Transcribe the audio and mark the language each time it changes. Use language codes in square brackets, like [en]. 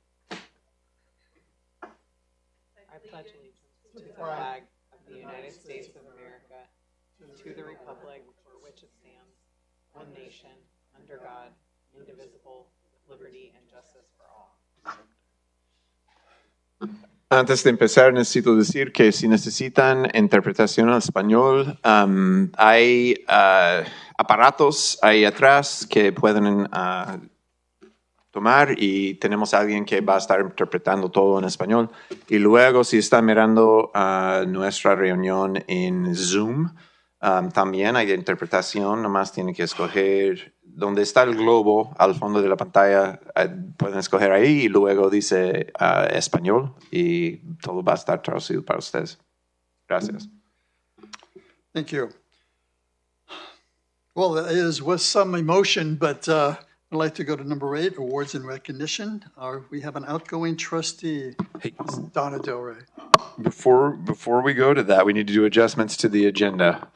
[en] I pledge allegiance to the flag of the United States of America, to the republic for which it stands, one nation, under God, indivisible, with liberty and justice for all. [es] Antes de empezar, necesito decir que si necesitan interpretación al español, hay aparatos ahí atrás que pueden tomar y tenemos a alguien que va a estar interpretando todo en español. Y luego, si están mirando nuestra reunión en Zoom, también hay interpretación, nomás tienen que escoger donde está el globo al fondo de la pantalla, pueden escoger ahí y luego dice español y todo va a estar traducido para ustedes. Gracias. [en] Thank you. Well, it is with some emotion, but I'd like to go to number 8, awards and recognition. We have an outgoing trustee, Donna Del Rey. Before we go to that, we need to do adjustments to the agenda.